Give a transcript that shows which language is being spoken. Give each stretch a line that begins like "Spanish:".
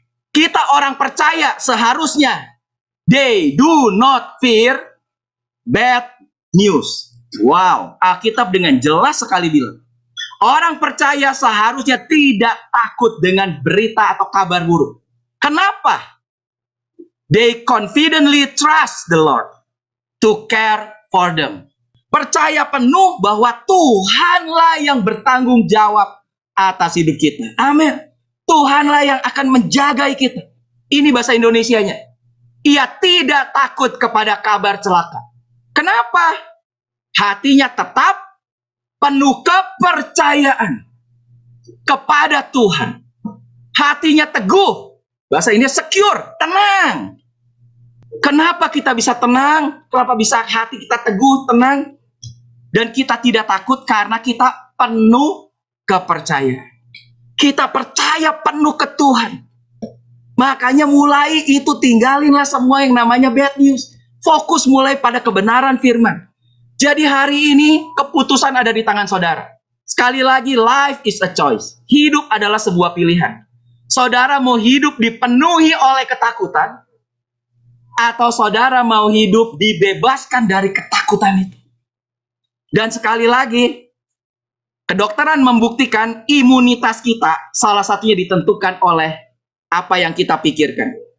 Indonesian: Kita orang percaya seharusnya
English: they do not fear bad news.
Indonesian: Wow, Alkitab dengan jelas sekali bilang, orang percaya seharusnya tidak takut dengan berita atau kabar buruk. Kenapa?
English: They confidently trust the Lord to care for them.
Indonesian: Percaya penuh bahwa Tuhanlah yang bertanggung jawab atas hidup kita. Amin. Tuhanlah yang akan menjaga kita. Ini bahasa Indonesianya. Ia tidak takut kepada kabar celaka. Kenapa? Hatinya tetap penuh kepercayaan kepada Tuhan. Hatinya teguh. Bahasa ini secure, tenang. Kenapa kita bisa tenang? Kenapa bisa hati kita teguh, tenang? Dan kita tidak takut karena kita penuh kepercayaan. Kita percaya penuh ke Tuhan. Makanya mulai itu tinggalinlah semua yang namanya bad news. Fokus mulai pada kebenaran firman. Jadi hari ini keputusan ada di tangan saudara. Sekali lagi,
English: life is a choice.
Indonesian: Hidup adalah sebuah pilihan. Saudara mau hidup dipenuhi oleh ketakutan, atau saudara mau hidup dibebaskan dari ketakutan itu? Dan sekali lagi, kedokteran membuktikan imunitas kita salah satunya ditentukan oleh apa yang kita pikirkan.